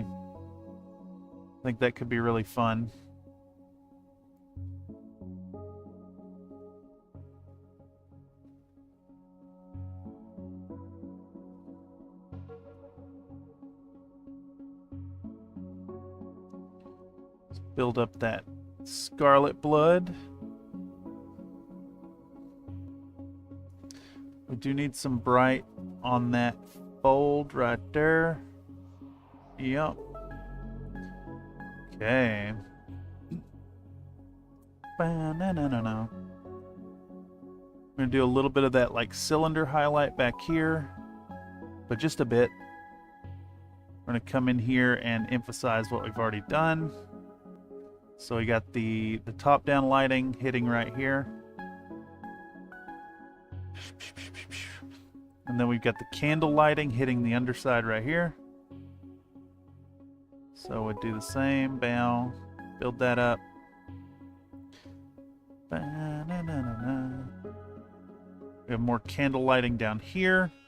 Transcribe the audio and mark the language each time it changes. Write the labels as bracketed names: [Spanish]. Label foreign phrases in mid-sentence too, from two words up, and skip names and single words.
[English] I think that could be really fun. Build up that scarlet blood. We do need some bright on that fold right there. Yep. Okay. Ba-na-na-na-na. I'm gonna do a little bit of that like cylinder highlight back here, but just a bit. We're gonna come in here and emphasize what we've already done. So we got the top-down lighting hitting right here. And then we've got the candle lighting hitting the underside right here. So we'll do the same, bow, build that up. Ba-na-na-na-na. We have more candle lighting down here.